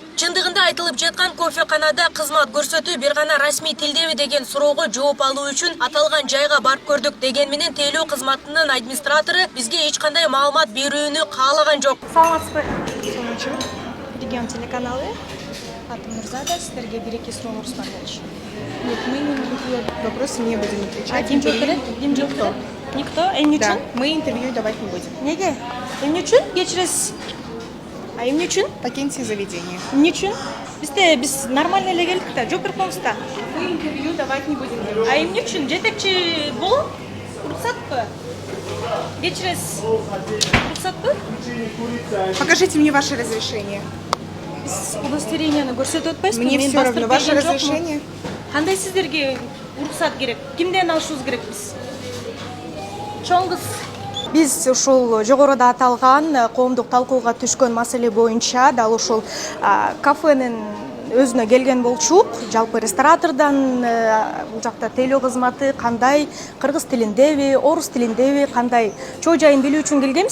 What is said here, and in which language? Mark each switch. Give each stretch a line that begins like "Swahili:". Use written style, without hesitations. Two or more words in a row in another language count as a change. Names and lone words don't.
Kyrgyz: Чындыгында айтылып жаткан кофеканада кызмат көрсөтүү бир гана расмий тилдеби деген суроого жооп алуу үчүн аталган жайга барып көрдүк деген менен тейлөө кызматынын администратору бизге эч кандай маалымат берүүнү каалаган жок. Саламатсызбы? Регион телеканалы. Атым Мурзада, сиздерге бир-эки сурооңуз бар болчу.
Russian: Нет, мы на вопросы не будем отвечать.
Kyrgyz: А ким жооп берет? Ким жооп берет? Никто? Эмне
Russian: Да,
Kyrgyz: үчүн?
Russian: мы интервью давать не будем.
Kyrgyz: Неге? Эмне үчүн? Кечиресиз. А эмне үчүн?
Russian: Покиньте заведение.
Kyrgyz: Эмне үчүн? Биз нормально эле келдик да, жооп берип коюңуз да.
Russian: Мы интервью давать не будем.
Kyrgyz: А эмне үчүн? Жетекчи болом? Уруксатпы? Кечиресиз. Уруксатпы?
Russian: Покажите мне ваше разрешение.
Kyrgyz: Биз удостоверениени көрсөтүп атпайсызбы?
Russian: Мне
Kyrgyz: Мен
Russian: все равно.
Kyrgyz: бастырып
Russian: Ваше
Kyrgyz: берген жокмун.
Russian: разрешение?
Kyrgyz: Кандай сиздерге уруксат керек? Кимден алышыбыз керек биз? Чоң кыз. Биз ушул жогоруда аталган коомдук талкууга түшкөн маселе боюнча дал ушул кафенин өзүнө келген болчук. Жалпы ресторатордон бул жакта тейлөө кызматы кандай, кыргыз тилиндеби, орус тилиндеби, кандай чоо жайын билүү үчүн келгенбиз.